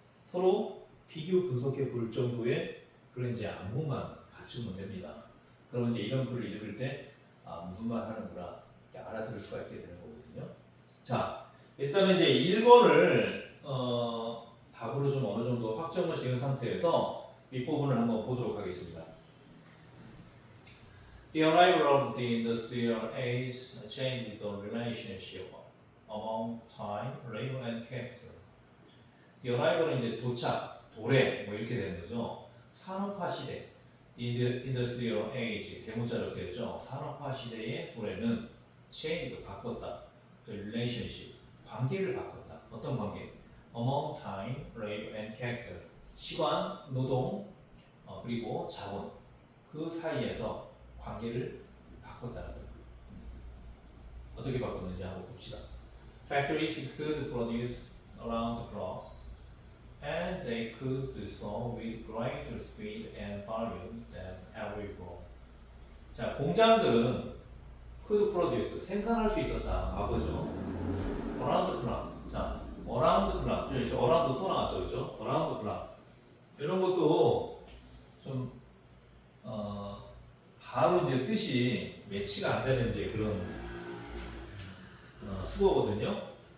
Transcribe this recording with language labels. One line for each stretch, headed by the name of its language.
Korean: 서로 비교 분석해 볼 정도의 그런 이제 안목만 갖추면 됩니다. 그러면 이제 이런 글을 읽을 때 무슨 말 하는구나 알아들을 수가 있게 되는 거거든요. 자, 일단은 이제 1번을 답으로 좀 어느 정도 확정을 지은 상태에서 윗부분을 한번 보도록 하겠습니다.
English: The arrival of the industrial age changed the relationship among time, labor, and capital. The arrival
Korean: 은 이제 도착, 도래 뭐 이렇게 되는 거죠. 산업화 시대,
English: the industrial age
Korean: 대문자로 쓰였죠. 산업화 시대의 도래는 changed 바꿨다.
English: The relationship
Korean: 관계를 바꿨다. 어떤 관계?
English: Among time, labor, and capital.
Korean: 시간, 노동, 그리고 자본 그 사이에서 관계를 바꿨다는 거예요. 어떻게 바꿨는지 한번 봅시다.
English: Factories could produce around the clock, and they could do so with greater speed and volume than ever before.
Korean: 자, 공장들은
English: could produce
Korean: 생산할 수 있었다. 과거죠.
English: Around the clock.
Korean: 자,
English: around the clock.
Korean: 저 around 또 나왔죠, 그렇죠?
English: Around the clock.
Korean: 이런 것도 좀 바로 이제 뜻이 매치가 안 되는 이제 그런 수거거든요.